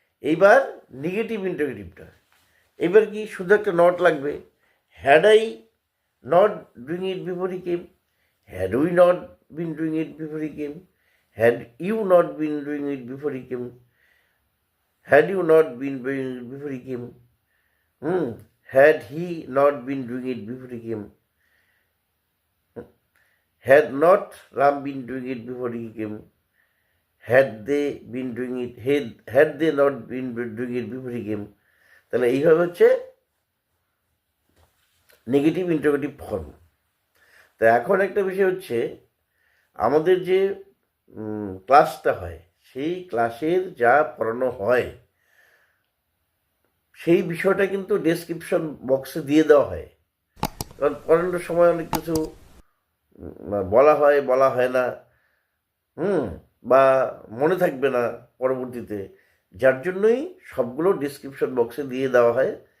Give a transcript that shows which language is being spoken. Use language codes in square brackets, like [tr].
[bn] এইবার নেগেটিভ ইন্টারোগেটিভটা। এবার কি? শুধু একটা নট লাগবে। [en] had I not doing it before he came, had we not been doing it before he came, had you not been doing it before he came, had you not been doing it before he came, had he not been doing it before he came, had not Ram been doing it before he came, had they been doing it, had they not been doing it before he came, [bn] তাহলে এইভাবে হচ্ছে negative interrogative form. তা এখন একটা বিষয় হচ্ছে আমাদের যে ক্লাসটা হয় সেই ক্লাসের যা পড়ানো হয় সেই বিষয়টা কিন্তু ডেসক্রিপশন বক্সে দিয়ে দেওয়া হয়, কারণ পড়ানোর সময় অনেক কিছু বলা হয় না, বা মনে থাকবে না পরবর্তীতে, যার জন্যই সবগুলো ডিসক্রিপশন বক্সে দিয়ে দেওয়া হয়।